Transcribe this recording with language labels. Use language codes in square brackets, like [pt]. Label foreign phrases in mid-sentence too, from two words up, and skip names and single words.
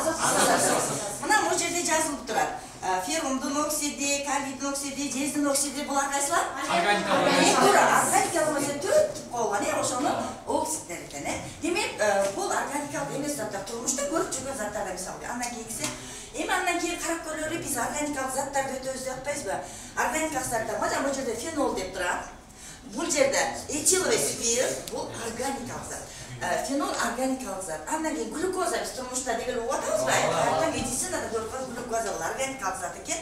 [ky] Мына бул жерде жазылып турат. Феррумдун оксиди, калийдин оксиди, жездин оксиди булар кайсылар? Органикалык эмес төрт түп болгон, ошонун оксидтери экен. Демек, бул органикалык эмес заттар турмушта көрүп жүргөн заттар мисалы. Андан кийинкиси [kk] андан кейін [ky] қарап көрөлөр биз органикалык заттарды өтөбүз деп атпайбызбы? Органикалык заттар бул жерде фенол деп турат. Бул жерде [ru] этиловый спирт, [ky] бул органикалык зат. Фенол органикалык зат. Андан кийин глюкоза биз турмушта дегеле угуп атабызбы? Медицинада көргөн глюкоза бул органикалык зат экен.